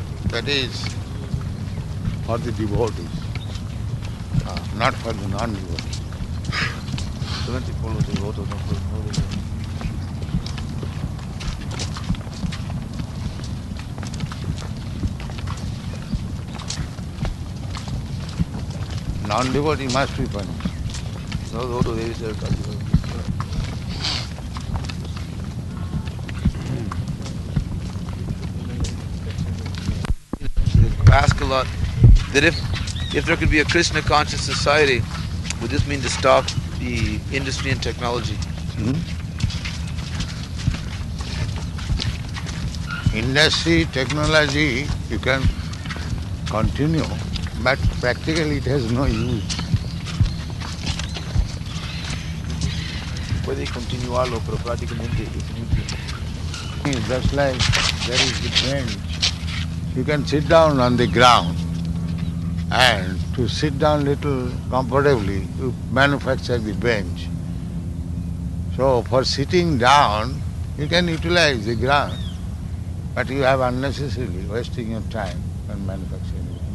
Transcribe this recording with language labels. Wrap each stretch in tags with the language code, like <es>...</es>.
<en>That is for the devotees, not for the non-devotees.</en> <es>Solamente por los devotos, no por no.</es> <en>Non-devotee must be punished.</en> <es>No devoto debe ser castigado.</es> <en>Ask a lot that if there could be a Krishna conscious society, would this mean to stop the industry and technology? Industry, technology, you can continue, but practically it has no use.</en> <es>Puede continuarlo, pero prácticamente es inútil.</es> <en>It's just like there is the bench. You can sit down on the ground, and to sit down little comfortably, you manufacture the bench. So for sitting down, you can utilize the ground, but you have unnecessarily wasting your time on manufacturing it.</en>